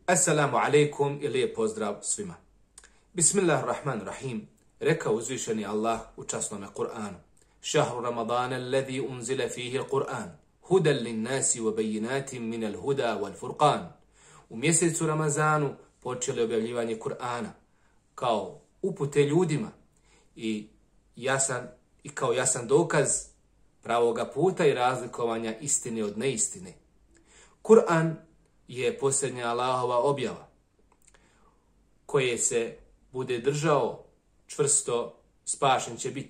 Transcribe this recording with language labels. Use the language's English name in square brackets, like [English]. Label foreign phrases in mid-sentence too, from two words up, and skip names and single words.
[Arabic] السلام عليكم [Bosnian] i lijep pozdrav svima. Bismillahirrahmanirrahim. Rekao uzvišeni Allah u časnome Kur'anu. [Arabic] شهر رمضان الذي أنزل فيه القرآن. هدى للناس وبينات من الهدى والفرقان. [Bosnian] U mjesecu Ramazanu počeli objavljivanje Kur'ana kao upute ljudima i kao jasan dokaz pravoga puta i razlikovanja istine od neistine. Kur'an je posljednja Allahova objava koje se bude držao čvrsto, spašen će biti.